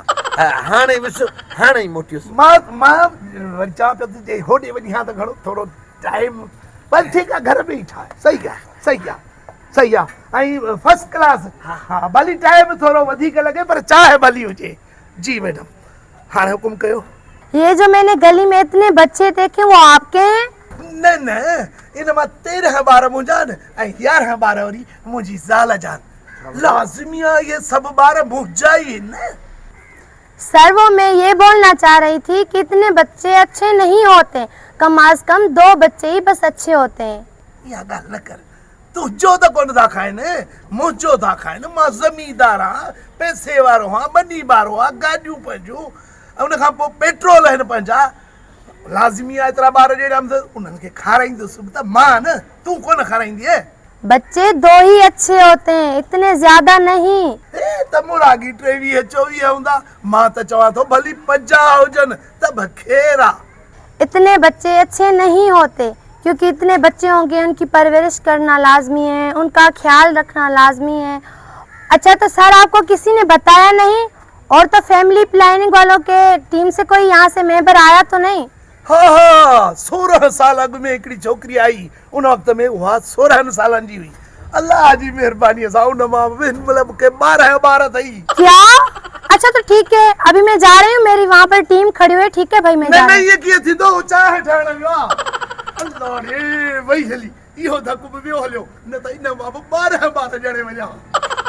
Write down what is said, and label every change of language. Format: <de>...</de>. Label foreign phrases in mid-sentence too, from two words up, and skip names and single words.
<sd>हाणे वियुसि, हाणे ई मोटियुसि। मां वरी चवां पियो त जे होॾे वञी हा त घणो थोरो टाइम, पर ठीकु आहे, घर में ई ठाहे। सही आहे, सही आहे, सही आहे, ऐं</sd> <en>first class.</en> <sd>हा, भली टाइम थोरो वधीक लॻे पर चांहि भली हुजे। जी मैडम, हाणे हुकुम कयो।</sd> <hi>ये जो मैंने गली में इतने बच्चे देखे, वो आपके हैं?</hi> <sd>न न, इन मां 13 ॿार मुंहिंजा आहिनि ऐं 11 ॿार वरी मुंहिंजी ज़ाल जा आहिनि। लाज़मी आहे ये सभु ॿार मुंहिंजा ई आहिनि।</sd> <hi>सर, वो मैं ये बोलना चाह रही थी कि इतने बच्चे अच्छे नहीं होते, कम आज कम 2 बच्चे ही बस अच्छे होते हैं।</hi> <sd>इहा ॻाल्हि न कर, तुंहिंजो त कोन था खाइनि, मुंहिंजो था खाइनि। मां ज़मींदार आहियां, पैसे वारो आहियां, ॿनी वारो आहे, गाॾियूं पंहिंजूं, ऐं उन खां पोइ पेट्रोल आहिनि पंहिंजा। लाज़मी आहे एतिरा ॿार जहिड़ा उन्हनि खे खाराईंदुसि त मां, न तूं कोन खाराईंदीअ।</sd> <hi>बच्चे 2 ही अच्छे होते हैं, इतने ज्यादा नहीं।</hi> <sd>त मुरागी 23-24 हूंदा, मां त चवां थो भली 50 हुजनि त बखेरा।</sd> <hi>इतने बच्चे अच्छे नहीं होते, क्योंकि इतने बच्चे होंगे उनकी परवरिश करना लाजमी है, उनका ख्याल रखना लाजमी है। अच्छा, तो सर आपको किसी ने बताया नहीं? और तो</hi> <en>family planning</en> <hi>वालों के टीम से कोई यहाँ से मेंबर आया तो नहीं?</hi> <sd>हाँ हाँ, 16 साल अॻु में हिकिड़ी छोकिरी आई, उन वक़्त में उहा 16 सालनि जी हुई। अल्लाह जी महिरबानीअ सां उन मां मतलब के 12 ॿार अथई।</sd> <hi>क्या? अच्छा, तो ठीक है, अभी मैं जा रही हूँ, मेरी वहाँ पर टीम खड़ी हुई है। ठीक है भाई, मैं जा रही हूँ। ये</hi> <sd>कीअं थींदो? चांहि ठहण वियो आहे। अल्लाह रे, वई हली, इहो धक बि वियो हलियो, न त इन मां 12 ॿार ॼणे वञा।</sd>